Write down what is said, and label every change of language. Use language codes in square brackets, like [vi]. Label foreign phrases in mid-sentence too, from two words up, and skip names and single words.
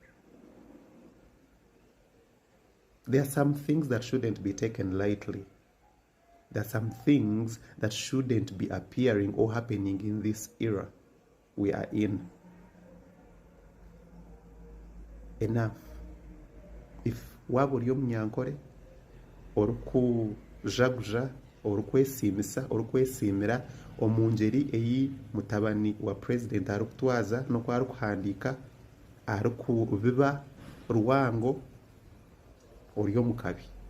[en] There are some things that shouldn't be taken lightly. There are some things that shouldn't be appearing or happening in this era we are in. Enough. [nyn] If waba ori Omunyankole orukujaguja orukwesimisa orukwesimira omungeri eyi mutabani wa president arukutwaza no kwa arukuhandika arukubiba ruwango ori omukabi.